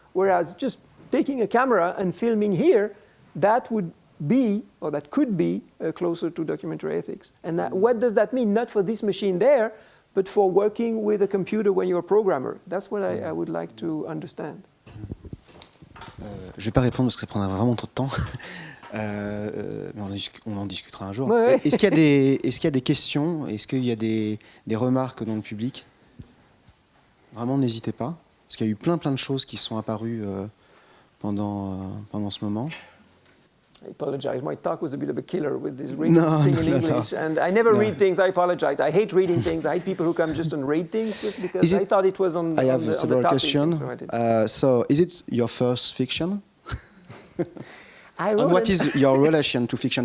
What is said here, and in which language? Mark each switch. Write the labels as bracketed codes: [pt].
[en] Whereas just taking a camera and filming here, that would be, or that could be, closer to documentary ethics. And what does that mean? Not for this machine there, but for working with a computer when you're a programmer. That's what I would like to understand. [fr] Je ne vais pas répondre parce que ça prendra vraiment trop de temps. Mais on en discutera un jour. Ouais. Est-ce qu'il y a des questions? Est-ce qu'il y a des remarques dans le public? Vraiment, n'hésitez pas. Parce qu'il y a eu plein de choses qui sont apparues pendant ce moment. [en] I apologize. My talk was a bit of a killer with this reading thing in English. And I never read things. I apologize. I hate reading things. I hate people who come just and read things just because I thought it was on I have several questions. So is it your first fiction? And what is your relation to fiction?